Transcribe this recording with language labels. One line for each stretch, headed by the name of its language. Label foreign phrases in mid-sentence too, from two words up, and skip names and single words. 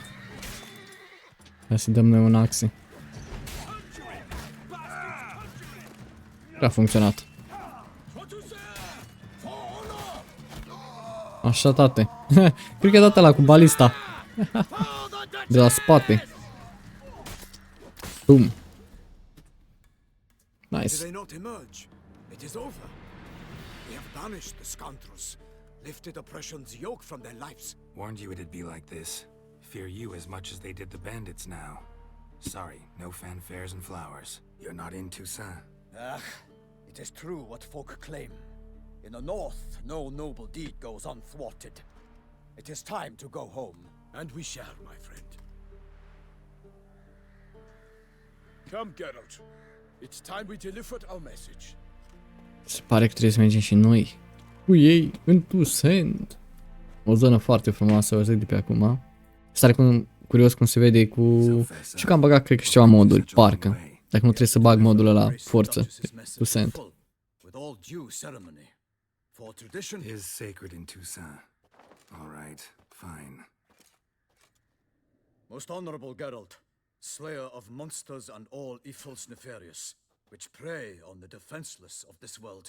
Romanian: Hai să dăm noi un axe. A funcționat. Așa, tate. Cred că e dat ăla cu balista. De la spate. Bum.
English: Do Nice. they not emerge? It is over. We have banished the scoundrels, lifted oppression's yoke from their lives. Warned you it'd be like this. Fear you as much as they did the bandits now. Sorry, no fanfares and flowers. You're not in Toussaint. Ah, it is true what folk claim. In the north, no noble deed goes unthwarted. It is time to go home. And we shall, my friend. Come, Geralt. It's time we delivered our message.
Romanian: Se pare că trebuie să mergem și noi cu ei în Toussaint. O zonă foarte frumoasă, o zic de pe acum. Stare curios cum se vede cu... Și că am băgat, cred că și ceva moduri, parcă. Dacă nu trebuie să bag modul ăla forță. Toussaint.
English: With all due ceremony. For tradition, Is sacred in Toussaint. All right, fine. most honorable Geralt, slayer of monsters and all evils nefarious, which prey on the defenseless of this world.